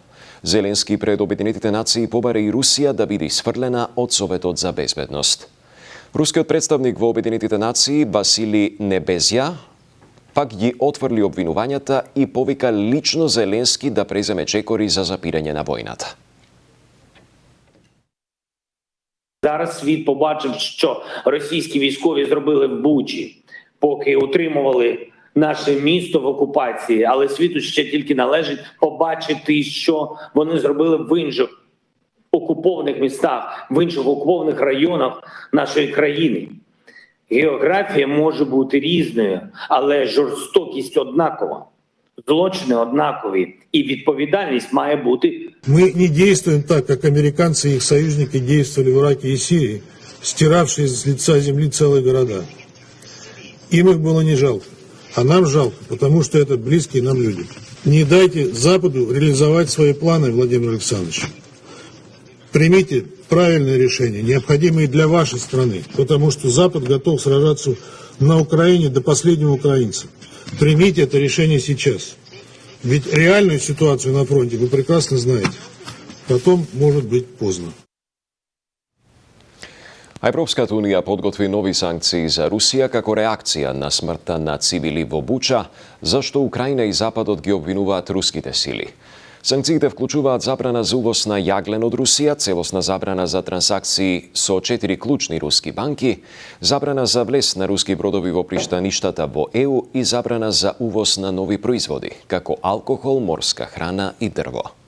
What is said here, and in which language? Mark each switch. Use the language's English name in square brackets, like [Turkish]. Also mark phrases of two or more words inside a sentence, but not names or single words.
[Macedonian] Зеленски пред Обединетите нации побара и Русија да биде сфрлена од Советот за безбедност. Рускиот представник во Обединетите нации Васили Небезја пак ги отфрли обвинувањата и повика лично Зеленски да преземе чекори за запирање на војната. [Ukrainian] Зараз світ побачив, що російські військові зробили в Бучі, поки утримували наше місто в окупації, але світу ще тільки належить побачити, що вони зробили в інших окупованих містах, в інших окупованих районах нашої країни. Географія може бути різною, але жорстокість однакова, злочини однакові і відповідальність має бути. [Russian] Мы не действуем так, как американцы и их союзники действовали в Ираке и Сирии, стиравшие с лица земли целые города. Им их было не жалко. А нам жалко, потому что это близкие нам люди. Не дайте Западу реализовать свои планы, Владимир Александрович. Примите правильное решение, необходимое для вашей страны, потому что Запад готов сражаться на Украине до последнего украинца. Примите это решение сейчас. Ведь реальную ситуацию на фронте вы прекрасно знаете. Потом может быть поздно. [Macedonian] Европската унија подготви нови санкции за Русија како реакција на смртта на цивили во Буча, зашто Украина и Западот ги обвинуваат руските сили. Санкциите вклучуваат забрана за увоз на јаглен од Русија, целосна забрана за трансакции со 4 клучни руски банки, забрана за влез на руски бродови во пристаништата во ЕУ и забрана за увоз на нови производи, како алкохол, морска храна и дрво.